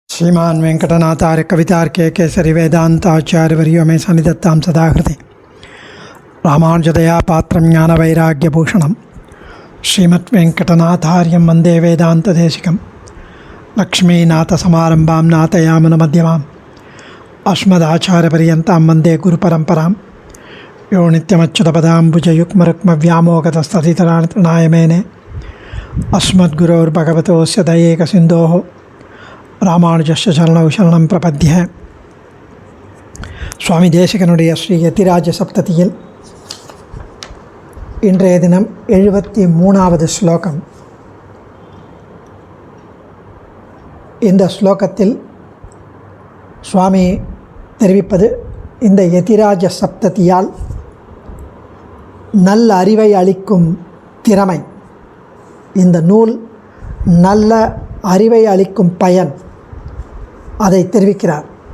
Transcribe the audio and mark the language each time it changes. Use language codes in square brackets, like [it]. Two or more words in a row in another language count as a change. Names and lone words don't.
[sa] श्रीमान वेंकटनाथार्य कवितार्के केसरी वेदांताचार्यवर्यो मे सन्निधत्तां सदा हृदि रामानुजदया पात्रं ज्ञानवैराग्यभूषणं श्रीमद्वेंकटनाथार्यं वन्दे वेदान्तदेशिकं लक्ष्मीनाथसमारम्भां नाथयामुनमध्यमाम् अस्मदाचार्यपर्यन्तां वन्दे गुरुपरम्परां यो नित्यमच्युतपदाम्बुजयुग्मरुक्मव्यामोगतस्तदितराणाय मेने अस्मद्गुरोर्भगवतोस्य दयैकसिन्धोः रामानुजस्य चरणौ शरणं प्रपद्य. [ta] சுவாமி தேசிகனுடைய ஸ்ரீ யதிராஜ சப்ததியில் இன்றைய தினம் 73வது ஸ்லோகம். இந்த ஸ்லோகத்தில் சுவாமி தெரிவிப்பது, இந்த யதிராஜ சப்ததியால் நல்ல அறிவை அளிக்கும் திறமை, இந்த நூல் நல்ல அறிவை அளிக்கும் பயன், அதை தெரிவிக்கிறார்.